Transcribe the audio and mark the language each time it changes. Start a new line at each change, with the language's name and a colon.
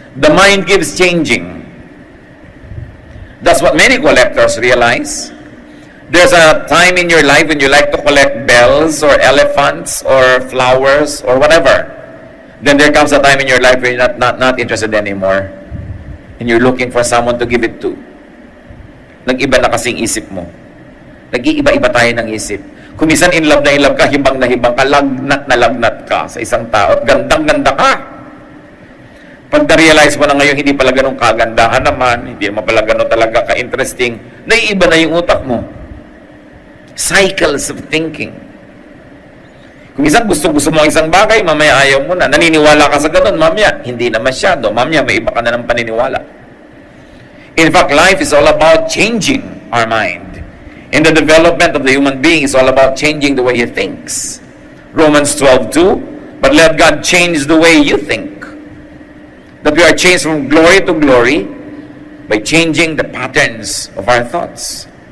English: The mind keeps changing. That's what many collectors realize. There's a time in your life when you like to collect bells or elephants or flowers or whatever. Then there comes a time in your life where you're not interested anymore. And you're looking for someone to give it to.
Filipino: Nag-iba na kasing isip mo. Nag-iiba-iba tayo ng isip. Kung minsan in love ka, hibang na hibang ka, lagnat na lagnat ka sa isang tao, at gandang-ganda ka. Pag na-realize mo na ngayon, hindi pala ganun kagandahan naman, hindi naman pala ganun talaga ka-interesting, naiiba na yung utak mo.
English: Cycles of thinking.
Filipino: Kung minsan gusto mo ang isang bagay, mamaya ayaw mo na. Naniniwala ka sa ganun, mamaya, hindi na masyado. Mamaya, may iba ka na ng paniniwala.
English: In fact, life is all about changing our mind. And the development of the human being is all about changing the way he thinks. Romans 12:2, but let God change the way you think. That we are changed from glory to glory by changing the patterns of our thoughts.